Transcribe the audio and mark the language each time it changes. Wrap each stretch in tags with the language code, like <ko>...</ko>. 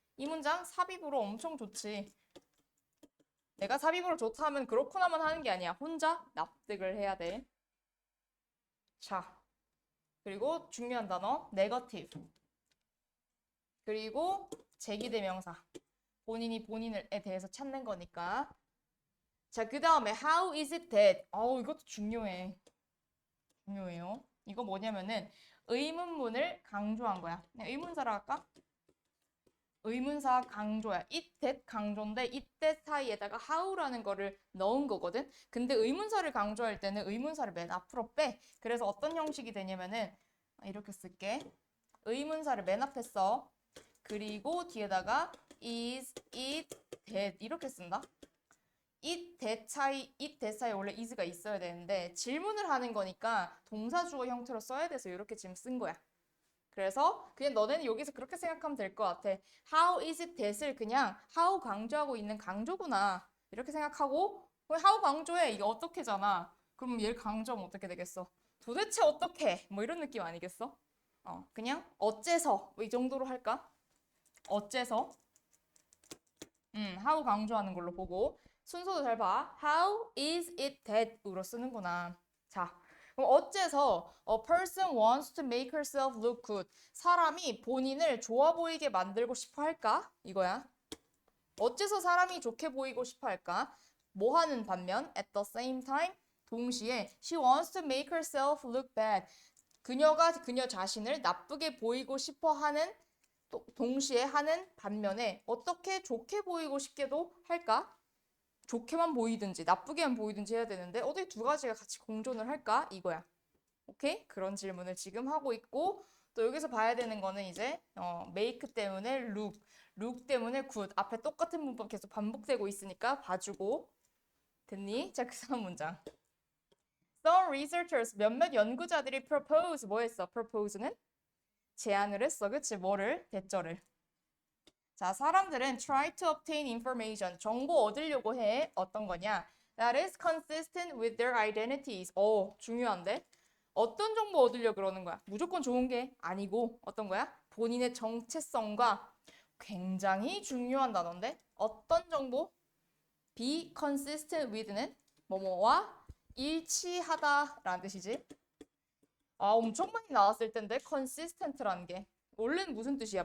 <ko>이 문장 삽입으로 엄청 좋지. 내가 삽입으로 좋다 하면 그렇구나만 하는 게 아니야. 혼자 납득을 해야 돼. 자, 그리고 중요한 단어 negative. 그리고 제기대명사. 본인이 본인에 대해서 찾는 거니까.</ko> <en>자, 그 다음에 how is it that?</en> <ko>이것도 중요해. 중요해요. 이거 뭐냐면은 의문문을 강조한 거야. 의문사라 할까? 의문사 강조야. it, that 강조인데 it, that 사이에다가 how라는 거를 넣은 거거든. 근데 의문사를 강조할 때는 의문사를 맨 앞으로 빼. 그래서 어떤 형식이 되냐면은 이렇게 쓸게. 의문사를 맨 앞에 써. 그리고 뒤에다가 is, it, that 이렇게 쓴다. it, that 사이에 원래 is가 있어야 되는데 질문을 하는 거니까 동사 주어 형태로 써야 돼서 이렇게 지금 쓴 거야. 그래서 그냥 너네는 여기서 그렇게 생각하면 될 것 같아.</ko> <en>How is it that</en> <ko>을 그냥 how 강조하고 있는 강조구나. 이렇게 생각하고 how 강조해. 이게 어떻게잖아. 그럼 얘를 강조하면 어떻게 되겠어? 도대체 어떻게? 뭐 이런 느낌 아니겠어? 그냥 어째서 뭐 이 정도로 할까? 어째서? how 강조하는 걸로 보고 순서도 잘 봐.</ko> <en>How is it that으로 쓰는구나.</en> <ko>자, 그럼 어째서</ko> <en>a person wants to make herself look good.</en> <ko>사람이 본인을 좋아 보이게 만들고 싶어 할까? 이거야. 어째서 사람이 좋게 보이고 싶어 할까? 뭐 하는 반면</ko> <en>at the same time</en> <ko>동시에</ko> <en>she wants to make herself look bad.</en> <ko>그녀가 그녀 자신을 나쁘게 보이고 싶어 하는 동시에 하는 반면에 어떻게 좋게 보이고 싶게도 할까? 좋게만 보이든지 나쁘게만 보이든지 해야 되는데 어떻게 두 가지가 같이 공존을 할까? 이거야. 오케이? 그런 질문을 지금 하고 있고 또 여기서 봐야 되는 거는 이제 make 때문에 look 때문에 good 앞에 똑같은 문법 계속 반복되고 있으니까 봐주고 됐니? 자, 그 다음 문장.</ko> <en>Some researchers</en> <ko>몇몇 연구자들이 propose 뭐 했어? propose는 제안을 했어. 그치? 뭐를? 대절을. 자, 사람들은</ko> <en>try to obtain information.</en> <ko>정보 얻으려고 해. 어떤 거냐?</ko> <en>That is consistent with their identities.</en> <ko>중요한데? 어떤 정보 얻으려고 그러는 거야? 무조건 좋은 게 아니고 어떤 거야? 본인의 정체성과 굉장히 중요한 단어인데 어떤 정보?</ko> <en>Be consistent with</en> <ko>는 뭐뭐와 일치하다라는 뜻이지. 아, 엄청 많이 나왔을 텐데 consistent라는 게 원래는 무슨 뜻이야?</ko>